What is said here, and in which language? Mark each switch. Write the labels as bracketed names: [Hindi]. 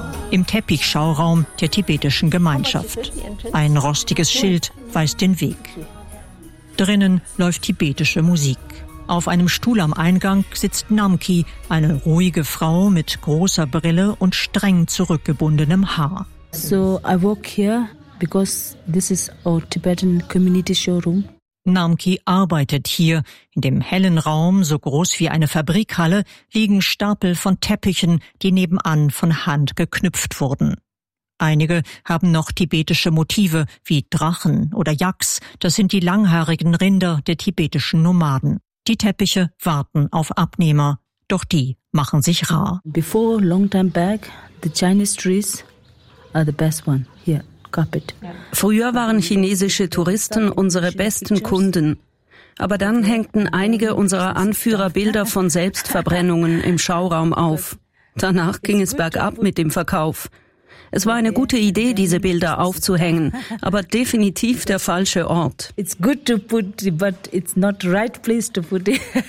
[German] Im Teppichschauraum der tibetischen Gemeinschaft. Ein rostiges Schild weist den Weg. Drinnen läuft tibetische Musik. Auf einem Stuhl am Eingang sitzt Namki, eine ruhige Frau mit großer Brille und streng zurückgebundenem Haar. [English] So I work here because this is our Tibetan community showroom. [German] Namki arbeitet hier. In dem hellen Raum, so groß wie eine Fabrikhalle, liegen Stapel von Teppichen, die nebenan von Hand geknüpft wurden. Einige haben noch tibetische Motive, wie Drachen oder Yaks. Das sind die langhaarigen Rinder der tibetischen Nomaden. Die Teppiche warten auf Abnehmer. Doch die machen sich rar. [English] Before long time back, the Chinese trees are the best one here. [German] Früher waren chinesische Touristen unsere besten Kunden. Aber dann hängten einige unserer Anführer Bilder von Selbstverbrennungen im Schauraum auf. Danach ging es bergab mit dem Verkauf. Es war eine gute Idee, diese Bilder aufzuhängen, aber definitiv der falsche Ort. [English] It's good to put, but it's not the right place to put it.